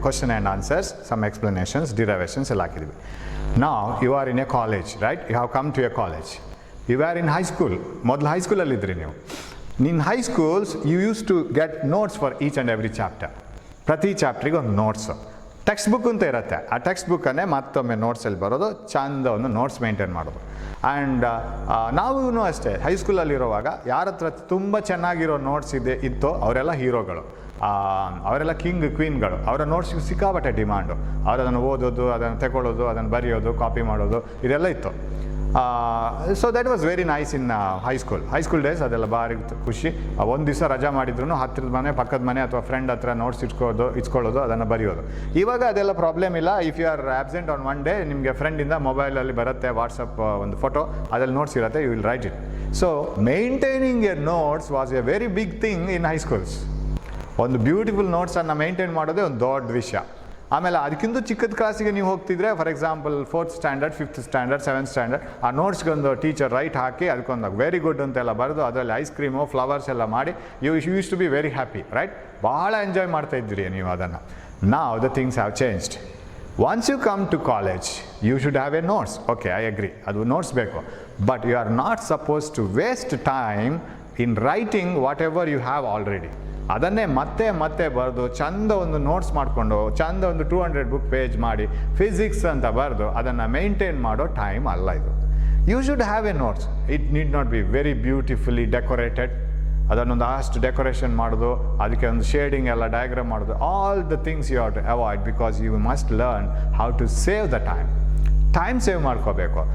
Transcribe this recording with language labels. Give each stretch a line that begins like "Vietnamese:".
English: Question and answers, some explanations, derivations
Kannada: ಎಲ್ಲ ಹಾಕಿದ್ದೀವಿ.
English: Now, you are in a college, right? You have come to a college. You were in high school.
Kannada: ಮೊದಲು ಹೈಸ್ಕೂಲಲ್ಲಿ ಇದ್ರಿ ನೀವು.
English: In high schools, you used to get notes for each and every chapter.
Kannada: ಪ್ರತಿ ಚಾಪ್ಟ್ರಿಗೆ ಒಂದು notes. Text book ಅಂತ ಇರುತ್ತೆ. ಆ text ಬುಕ್ಕನ್ನೇ ಮತ್ತೊಮ್ಮೆ ನೋಟ್ಸಲ್ಲಿ ಬರೋದು, ಚಂದ ಒಂದು ನೋಟ್ಸ್ ಮೇಂಟೈನ್ ಮಾಡೋದು. ಆ್ಯಂಡ್ ನಾವೂ ಅಷ್ಟೇ, ಹೈಸ್ಕೂಲಲ್ಲಿರುವಾಗ ಯಾರ ಹತ್ರ ತುಂಬ ಚೆನ್ನಾಗಿರೋ ನೋಟ್ಸ್ ಇತ್ತೋ ಅವರೆಲ್ಲ ಹೀರೋಗಳು, ಅವರೆಲ್ಲ ಕಿಂಗ್ ಕ್ವೀನ್ಗಳು. ಅವರ ನೋಟ್ಸ್ಗೆ ಸಿಕ್ಕಾಪಟ್ಟೆ ಡಿಮಾಂಡು. ಅವರು ಅದನ್ನು ಓದೋದು, ಅದನ್ನು ತಗೊಳ್ಳೋದು, ಅದನ್ನು ಬರೆಯೋದು, ಕಾಪಿ ಮಾಡೋದು, ಇದೆಲ್ಲ ಇತ್ತು.
English: So that was very nice in high school days.
Kannada: ಅದೆಲ್ಲ ಭಾರಿ ಖುಷಿ. ಒಂದು ದಿವಸ ರಜಾ ಮಾಡಿದ್ರು ಹತ್ತಿರದ ಮನೆ, ಪಕ್ಕದ ಮನೆ ಅಥವಾ ಫ್ರೆಂಡ್ ಹತ್ರ ನೋಟ್ಸ್ ಇಟ್ಕೊಳ್ಳೋದು, ಅದನ್ನು ಬರೆಯೋದು. ಇವಾಗ ಅದೆಲ್ಲ ಪ್ರಾಬ್ಲಮ್ ಇಲ್ಲ.
English: if you are absent on one day,
Kannada: ನಿಮಗೆ ಫ್ರೆಂಡಿಂದ ಮೊಬೈಲಲ್ಲಿ ಬರುತ್ತೆ ವಾಟ್ಸಪ್ ಒಂದು ಫೋಟೋ, ಅದ್ರಲ್ಲಿ ನೋಟ್ಸ್ ಇರುತ್ತೆ,
English: You will write it. So maintaining a notes was a very big thing in high schools.
Kannada: ಒಂದು ಬ್ಯೂಟಿಫುಲ್ ನೋಟ್ಸನ್ನು ಮೇಂಟೈನ್ ಮಾಡೋದೇ ಒಂದು ದೊಡ್ಡ ವಿಷಯ. ಆಮೇಲೆ ಅದಕ್ಕಿಂತ ಚಿಕ್ಕದ ಕ್ಲಾಸಿಗೆ ನೀವು ಹೋಗ್ತಿದ್ರೆ, for example 4th standard, 5th standard, 7th standard, ಆ ನೋಟ್ಸ್ಗೊಂದು ಟೀಚರ್ ರೈಟ್ ಹಾಕಿ ಅದಕ್ಕೊಂದು ವೆರಿ ಗುಡ್ ಅಂತೆಲ್ಲ ಬರೆದು ಅದರಲ್ಲಿ ಐಸ್ ಕ್ರೀಮು, ಫ್ಲವರ್ಸ್ ಎಲ್ಲ ಮಾಡಿ
English: you use to be very happy,
Kannada: right? ಭಾಳ ಎಂಜಾಯ್ ಮಾಡ್ತಾ ಇದ್ರಿ ನೀವು ಅದನ್ನು.
English: Now the things have changed. Once you come to college, you should have a notes. Okay, I agree.
Kannada: ಅದು ನೋಟ್ಸ್ ಬೇಕು.
English: But you are not supposed to waste time in writing whatever you have already.
Kannada: ಅದನ್ನೇ ಮತ್ತೆ ಬರೆದು ಚಂದ ಒಂದು notes ಮಾಡಿಕೊಂಡು ಚಂದ ಒಂದು 200 ಬುಕ್ ಪೇಜ್ ಮಾಡಿ ಫಿಸಿಕ್ಸ್ ಅಂತ ಬರೆದು ಅದನ್ನು ಮೇಂಟೈನ್ ಮಾಡೋ ಟೈಮ್ ಅಲ್ಲ ಇದು.
English: You should have a notes. It need not be very beautifully decorated.
Kannada: ಅದನ್ನೊಂದು ಅಷ್ಟು ಡೆಕೋರೇಷನ್ ಮಾಡೋದು, ಅದಕ್ಕೆ ಒಂದು ಶೇಡಿಂಗ್ ಎಲ್ಲ ಡಯಾಗ್ರಾಮ್ ಮಾಡೋದು,
English: All the things you have to avoid, because you must learn how to save the time save ಮಾಡ್ಕೋಬೇಕು.